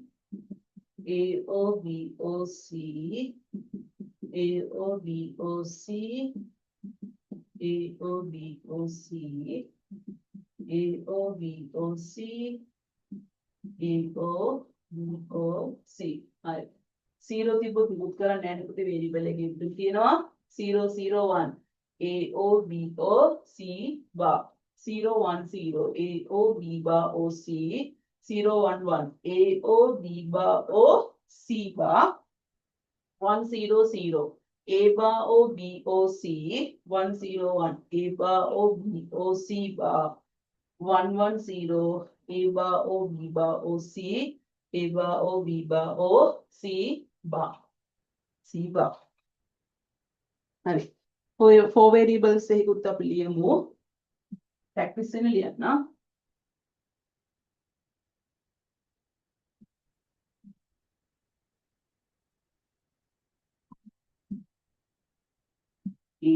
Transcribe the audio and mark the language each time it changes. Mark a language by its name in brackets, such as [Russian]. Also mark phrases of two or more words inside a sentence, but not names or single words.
[English] A O B O C. A O B O C. A O B O C. A O B O C. A O B O C. හරි. 0 [Sinhala] තිබ්බොත් මුකුත් කරන්න නැහැ නේ පුතේ වේරියබල් එකේ ඉදිරි තියෙනවා [English] 001 A O B O C bar 010 A O B bar O C 011 A O B bar O C bar 100 A bar O B O C 101 A bar O B O C bar 110 A bar O B bar O C A bar O B bar O C bar C bar [Sinhala] හරි ඔය [English] four variables [Sinhala] එකකුත් අපි ලියමු [English] practice [Sinhala] වෙන ලියන්න [English] A